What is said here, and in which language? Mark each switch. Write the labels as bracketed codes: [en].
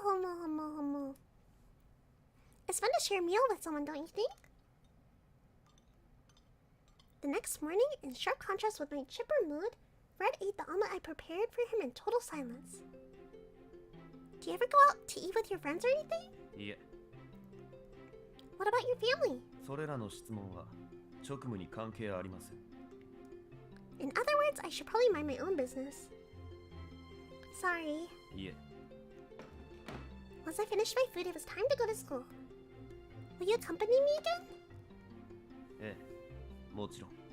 [en] Homo. It's fun to share a meal with someone, don't you think? The next morning, in sharp contrast with my chipper mood, Red ate the omelet I prepared for him in total silence. Do you ever go out to eat with your friends or anything? [ja] いえ、 [en] What about your family? [ja] それらの質問は職務に関係ありません。 [en] In other words, I should probably mind my own business. Sorry. [ja] いえ、 [en] Once I finished my food, it was time to go to school. Will you accompany me again? [ja] ええ、もちろん。